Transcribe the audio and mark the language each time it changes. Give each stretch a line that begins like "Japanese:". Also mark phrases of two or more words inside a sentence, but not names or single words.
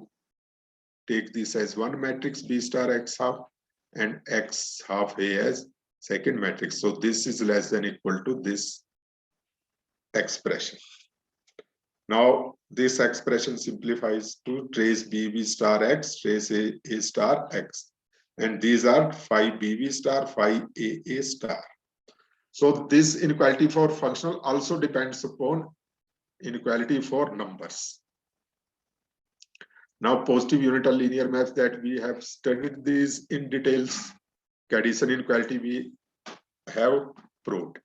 English: Take this as one matrix b star x half and x half A as second matrix. So this is less than equal to this expression. Now this expression simplifies to trace BB star x, trace A star x. And these are phi BB star, phi AA star. So this inequality for functional also depends upon inequality for numbers. Now positive unital linear maps that we have studied these in details. Carrichon inequality we have proved.